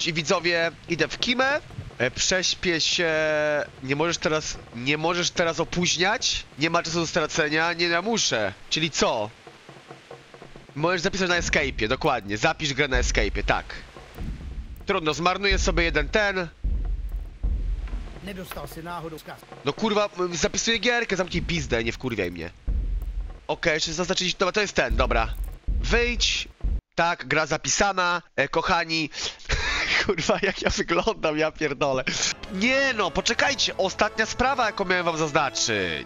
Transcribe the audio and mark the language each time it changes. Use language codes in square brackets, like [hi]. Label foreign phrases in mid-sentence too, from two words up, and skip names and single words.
[pl] I widzowie, idę w kimę. Prześpię się... Nie możesz teraz opóźniać. Nie ma czasu do stracenia. Nie, ja muszę. Czyli co? Możesz zapisać na escape'ie, dokładnie. Zapisz grę na escape'ie, tak. Trudno, zmarnuję sobie jeden ten. [cs] Nedostal si náhodou zkaz. [pl] No kurwa, zapisuję gierkę, zamknij pizdę, nie wkurwiaj mnie. Okej, jeszcze zaznaczyć... Dobra, to jest ten, dobra. Wyjdź. Tak, gra zapisana. Kochani... Kurwa, jak ja wyglądam, ja pierdolę. Nie no, poczekajcie, ostatnia sprawa, jaką miałem wam zaznaczyć.